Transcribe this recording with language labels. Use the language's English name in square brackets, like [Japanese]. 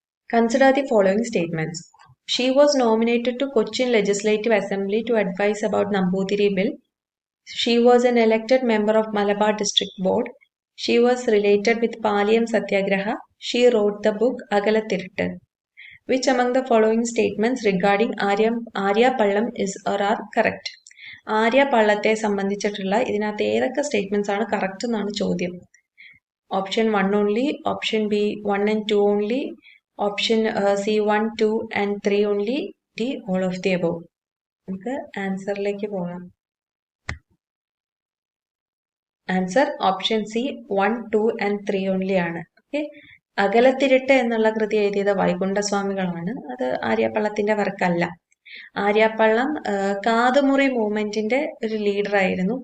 [English] Consider the following statements. She was nominated to Cochin Legislative Assembly to advise about Namboothiri Bill. She was an elected member of Malabar District Board. She was related with Palayam Satyagraha. She wrote the book Agalathiruttu. Which among the following statements regarding Arya Pallam is or are correct? [Malayalam] Arya പള്ളത്തെ സംബന്ധിച്ചിട്ടുള്ള ഇതിനകത്ത് ഏതൊക്കെ statements ആണ് correct എന്നാണ് ചോദ്യം. [English] Option 1 only, option B 1 and 2 only, option C 1, 2 and 3 only, D all of the above. [Malayalam] നമുക്ക് ആൻസറിലേക്ക് പോകാം. [English] Answer option C 1, 2 and 3 only ആണ്. Okay. [Malayalam] അകലത്തിരുട്ട് എന്നുള്ള കൃതി എഴുതിയത് വൈകുണ്ഠസ്വാമികളാണ്. അത് ആര്യപ്പള്ളത്തിന്റെ വർക്കല്ല. ആര്യപ്പള്ളം കാതുമുറി മൂവ്മെന്റിന്റെ ഒരു ലീഡർ ആയിരുന്നു.